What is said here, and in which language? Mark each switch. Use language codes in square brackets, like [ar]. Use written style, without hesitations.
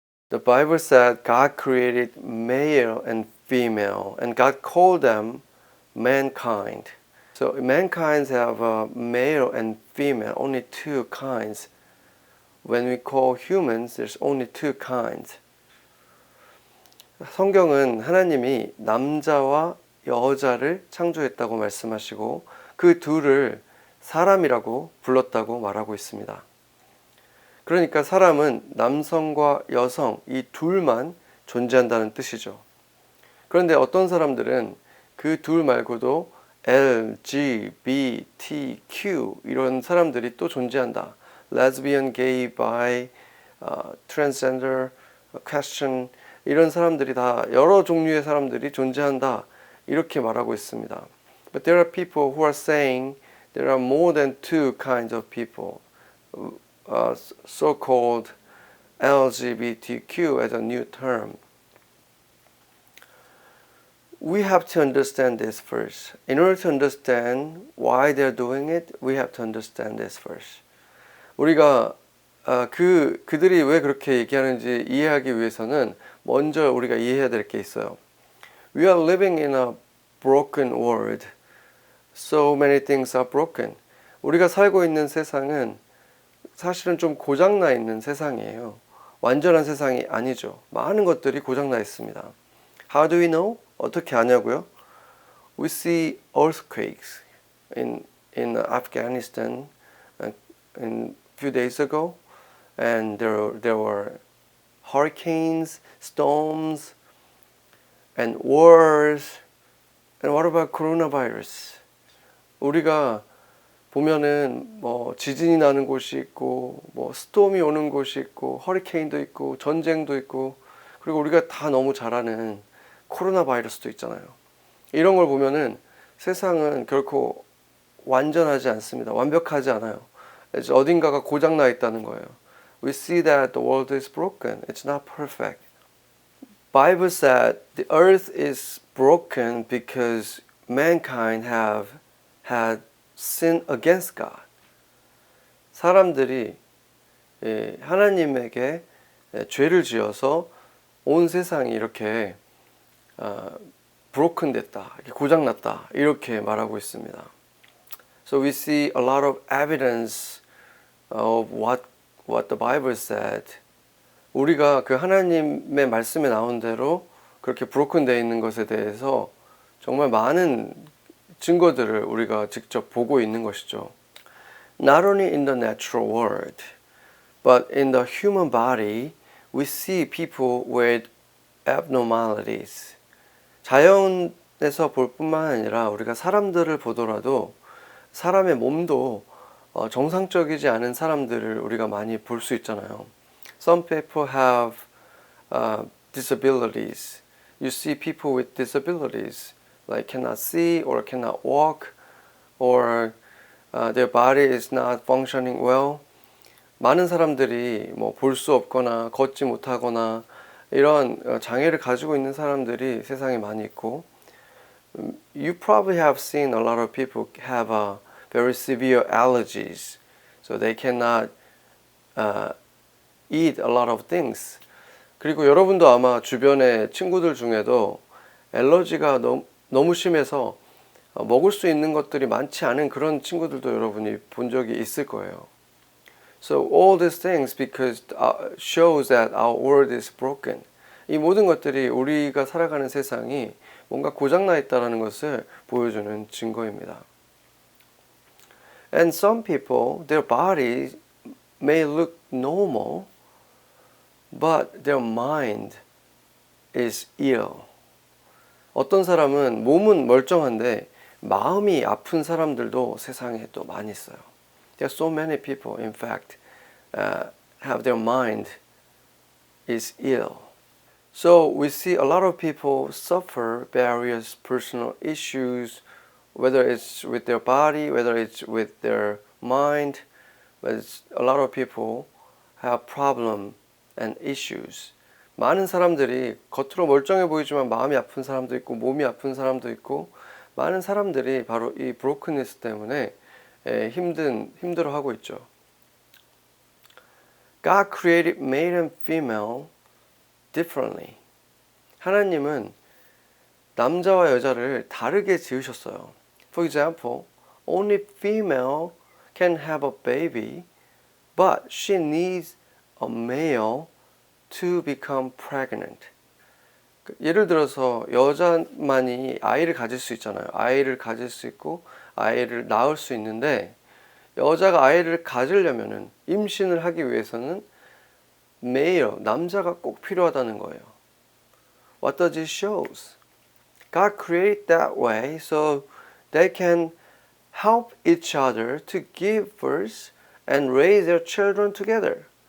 [en] The Bible said God created male and female, and God called them mankind. So mankind have a male and female, only two kinds. When we call humans, there's only two kinds. [ko] 성경은 하나님이 남자와 여자를 창조했다고 말씀하시고 그 둘을 사람이라고 불렀다고 말하고 있습니다. 그러니까 사람은 남성과 여성 이 둘만 존재한다는 뜻이죠. 그런데 어떤 사람들은 그 둘 말고도 L, G, B, T, Q 이런 사람들이 또 존재한다. [en] Lesbian, gay, bi, transgender, question [ko] 이런 사람들이 다 여러 종류의 사람들이 존재한다. 이렇게 말하고 있습니다. [en] But there are people who are saying there are more than two kinds of people. So-called LGBTQ as a new term. We have to understand this first. In order to understand why they're doing it, we have to understand this first. [ko] 우리가 그들이 왜 그렇게 얘기하는지 이해하기 위해서는 먼저 우리가 이해해야 될 게 있어요. [en] We are living in a broken world. So many things are broken. [ko] 우리가 살고 있는 세상은 사실은 좀 고장나 있는 세상이에요. 완전한 세상이 아니죠. 많은 것들이 고장나 있습니다. [en] How do we know? [ko] 어떻게 아냐고요? [en] We see earthquakes in Afghanistan a few days ago, and there were hurricanes, storms, and wars. And what about coronavirus? [ko] 우리가 보면은 뭐 지진이 나는 곳이 있고 뭐 스톰이 오는 곳이 있고 허리케인도 있고 전쟁도 있고 그리고 우리가 다 너무 잘 아는 코로나 바이러스도 있잖아요. 이런 걸 보면은 세상은 결코 완전하지 않습니다. 완벽하지 않아요. 어딘가가 고장나 있다는 거예요. [en] We see that the world is broken. It's not perfect. Bible said the earth is broken because mankind have had sin against God. [ko] 사람들이 하나님에게 죄를 지어서 온 세상이 이렇게 broken 됐다, 고장났다 이렇게 말하고 있습니다. [en] So we see a lot of evidence of what the Bible said. [ko] 우리가 그 하나님의 말씀에 나온 대로 그렇게 broken 되어 있는 것에 대해서 정말 많은 증거들을 우리가 직접 보고 있는 것이죠. [en] Not only in the natural world, but in the human body, we see people with abnormalities. [ko] 자연에서 볼 뿐만 아니라 우리가 사람들을 보더라도 사람의 몸도 정상적이지 않은 사람들을 우리가 많이 볼 수 있잖아요. [en] Some people have disabilities. You see people with disabilities, like cannot see or cannot walk, or their body is not functioning well. [ko] 많은 사람들이 뭐 볼 수 없거나 걷지 못하거나 이런 장애를 가지고 있는 사람들이 세상에 많이 있고, [en] you probably have seen a lot of people have very severe allergies, so they cannot eat a lot of things. [ko] 그리고 여러분도 아마 주변의 친구들 중에도 알러지가 너무 심해서 먹을 수 있는 것들이 많지 않은 그런 친구들도 여러분이 본 적이 있을 거예요. [en] So all these things because shows that our world is broken. [ko] 이 모든 것들이 우리가 살아가는 세상이 뭔가 고장나 있다는 것을 보여주는 증거입니다. [en] And some people, their bodies may look normal, but their mind is ill. [ko] 어떤 사람은 몸은 멀쩡한데 마음이 아픈 사람들도 세상에 또 많이 있어요. [en] There are so many people, in fact, have their mind is ill. So we see a lot of people suffer various personal issues, whether it's with their body, whether it's with their mind, but a lot of people have problem and issues. [ko] 많은 사람들이 겉으로 멀쩡해 보이지만 마음이 아픈 사람도 있고 몸이 아픈 사람도 있고, 많은 사람들이 바로 이 brokenness 때문에 힘들어하고 있죠. [en] God created male and female differently. [ko] 하나님은 남자와 여자를 다르게 지으셨어요. [en] For example, only female can have a baby, but she needs a male to become pregnant. [ko] 예를 들어서 여자만이 아이를 가질 수 있잖아요. 아이를 가질 수 있고 아이를 낳을 수 있는데, 여자가 아이를 가지려면은 임신을 하기 위해서는 male, 남자가 꼭 필요하다는 거예요. [en] What does it shows? God created that way so they can help each other to give birth and raise their children together.